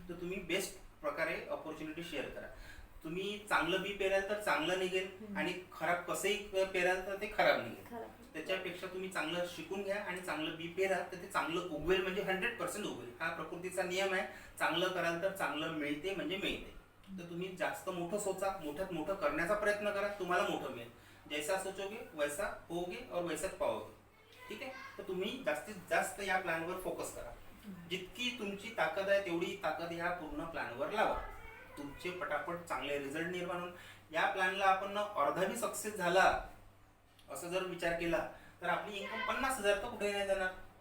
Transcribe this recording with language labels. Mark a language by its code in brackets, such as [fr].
[mr] तर तुम्ही बेस्ट प्रकारे अपॉर्च्युनिटी शेअर करा. तुम्ही चांगलं बी पेराल तर चांगलं निघेल आणि खराब कसंही पेराल तर ते खराब निघेल. त्याच्यापेक्षा तुम्ही चांगलं शिकून घ्या आणि चांगलं बी पेरा तर ते चांगलं उगवेल, म्हणजे 100% उगवेल. हा प्रकृतीचा नियम आहे. चांगलं कराल तर चांगलं मिळते म्हणजे मिळते. तर तुम्ही जास्त मोठं सोचा, मोठ्यात मोठं करण्याचा प्रयत्न करा, तुम्हाला मोठं मिळेल. [hi] जैसा सोचोगे वैसा होगे और वैसाच पाओगे. [mr] ठीक आहे. तर तुम्ही जास्तीत जास्त या प्लॅनवर फोकस करा. जितकी तुमची ताकद आहे तेवढी ताकद या पूर्ण प्लॅनवर लावा. तुमचे पटापट चांगले रिझल्ट निर्माण होऊन या प्लॅनला आपण अर्धा बी सक्सेस झाला असं जर विचार केला तर आपली इन्कम 50,000 तर कुठे नाही जाणार.